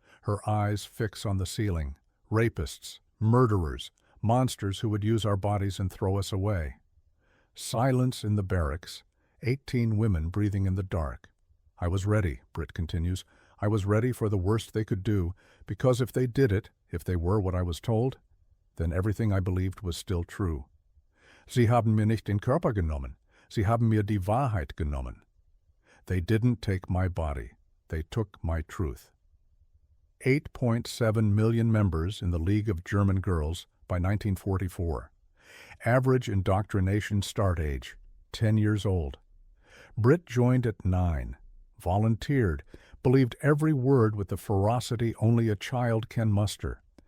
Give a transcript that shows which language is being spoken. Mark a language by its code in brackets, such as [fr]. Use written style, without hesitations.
[en] Her eyes fix on the ceiling. Rapists, murderers, monsters who would use our bodies and throw us away. Silence in the barracks. 18 women breathing in the dark. I was ready, Britt continues. I was ready for the worst they could do, because if they did it, if they were what I was told, then everything I believed was still true. [de] Sie haben mir nicht den Körper genommen. Sie haben mir die Wahrheit genommen. [en] They didn't take my body. They took my truth. 8.7 million members in the League of German Girls by 1944. Average indoctrination start age, 10 years old. Britt joined at 9, volunteered, believed every word with the ferocity only a child can muster.